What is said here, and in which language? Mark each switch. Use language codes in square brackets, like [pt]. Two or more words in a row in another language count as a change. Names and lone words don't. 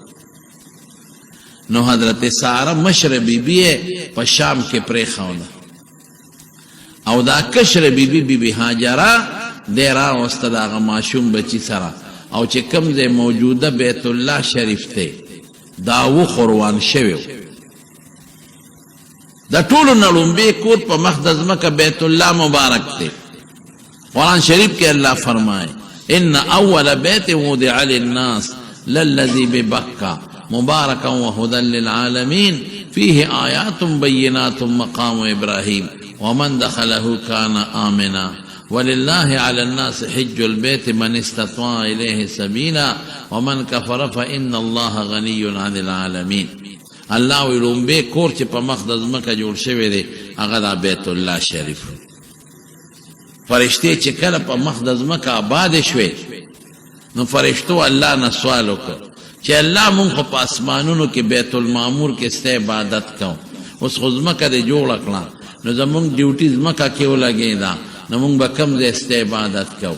[ps] نو حضرت ساره مشره بیبي په شام کې پرېښوده، او دا کشره بیبي بیبي هاجره دی راوسته د هغه ماشوم بچي سره، او چې کوم ځای موجوده بیت الله شریف دی دا وخوروان شوی و. د ټولو نه لومبی کور په مخ د ځمکه بیت الله مبارک دی. قرآن شریف کې الله فرمائے [ar] ان اول بیت وضع للناس للذی ببکہ مبارکا وهدى للعالمین فیہ آیات بینات مقام ابراہیم ومن دخله كان آمنا ولله على الناس حج البيت من استطاع إليه سبيلا ومن كفر فإن الله غني عن العالمين. [ps] الله ویلوم به کور چې په مخ د ځمکه جوړ شوی دی هغه د بیت الله شریف. فرشتې چې کله په مخ د ځمکه آباد شوې، نو فرشتو الله نه سوال وکړ چې الله مونږ خو په اسمانونو کې بیت المعمور کې ستا عبادت کوو، اوس خو ځمکه دې جوړه کړه نو زمونږ ډیوټي ځمکه کې ولګېده نو مونږ به کوم ځای ستا عبادت کوو.